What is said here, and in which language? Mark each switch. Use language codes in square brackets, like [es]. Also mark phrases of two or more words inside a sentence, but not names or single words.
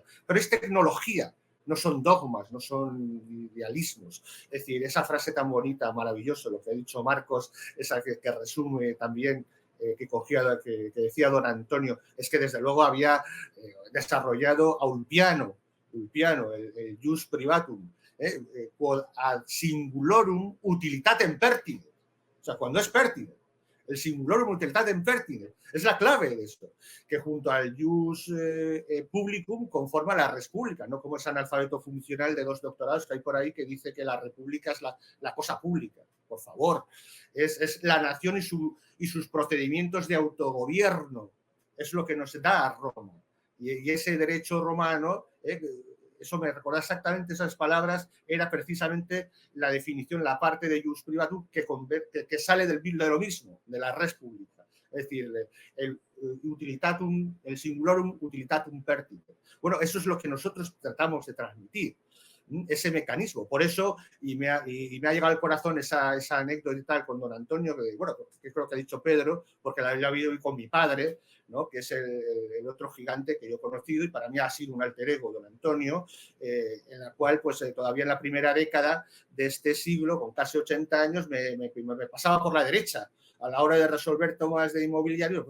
[es] Pero es tecnología, no son dogmas, no son idealismos. Es decir, esa frase tan bonita, maravillosa, lo que ha dicho Marcos, esa que resume también, que decía don Antonio, es que desde luego había desarrollado a Ulpiano, el [la] jus privatum, quod ad singulorum utilitatem pertine. [es] O sea, cuando es pertine. El [la] singulorum utilitatem pertine. [es] Es la clave de esto, que junto al [la] jus publicum [es] conforma la [la] res publica, [es] no como ese analfabeto funcional de 2 doctorados que hay por ahí que dice que la república es la cosa pública. Por favor, es la nación y sus procedimientos de autogobierno. Es lo que nos da Roma. Y ese derecho romano, eso me recuerda exactamente esas palabras, era precisamente la definición, la parte de [la] jus privatum [es] que sale de lo mismo, de la [la] res publica. [es] Es decir, el [la] singulorum utilitatum pertine. [es] Bueno, eso es lo que nosotros tratamos de transmitir, ese mecanismo. Por eso, y me ha llegado al corazón esa anécdota y tal con don Antonio, que creo que ha dicho Pedro, porque la había oído con mi padre, ¿no?, que es el otro gigante que yo he conocido, y para mí ha sido un [la] alter ego, [es] don Antonio, en la cual, pues todavía en la primera década de este siglo, con casi 80 años, me pasaba por la derecha a la hora de resolver tomas de inmobiliario.